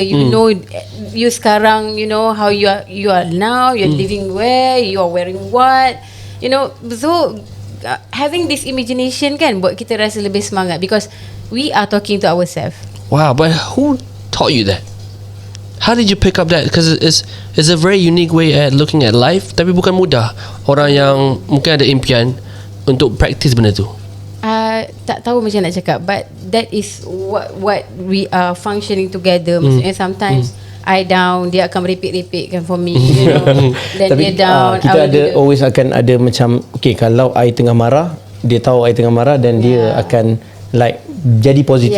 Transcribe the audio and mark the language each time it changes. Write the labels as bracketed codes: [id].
[en] You know, you [ms] sekarang, [en] you know how you are now, you're living where, you are wearing what. So having this imagination [ms] kan buat kita rasa lebih semangat [en] because we are talking to ourselves. Wow, but who taught you that? How did you pick up that? Because it's a very unique way at looking at life. [ms] Tapi bukan mudah. Orang yang mungkin ada impian untuk practice benda tu. Tak tahu macam nak cakap, [en] but that is what we are functioning together. Maksudnya sometimes I down, [ms] dia akan merepek-repekkan [en] for me, Then [ms] Tapi dia down, kita ada always akan ada macam, okay, kalau I tengah marah, dia tahu I tengah marah, dan dia akan like jadi positif.